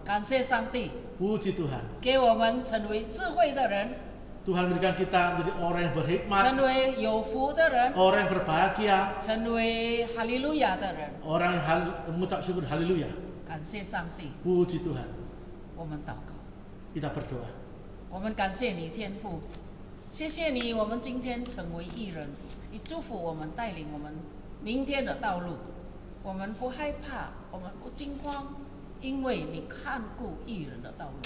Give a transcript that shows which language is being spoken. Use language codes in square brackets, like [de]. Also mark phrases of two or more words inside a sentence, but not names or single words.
[zh] 感谢上帝 [id] Puji Tuhan. [zh] 给我们成为智慧的人， [id] Tuhan berikan kita menjadi orang yang berhikmat, [zh] 成为有福的人， [id] orang yang berbahagia, [zh] 成为哈利路亚的人。 [id] orang yang mengucap syukur haleluya. [zh] 感谢上帝， [id] Puji Tuhan. [zh] 我们祷告， [id] Kita berdoa. [zh] 我们感谢你天父，谢谢你，我们今天成为义人，你祝福我们，带领我们明天的道路。我们不害怕，我们不惊慌，因为你看顾义人的道路。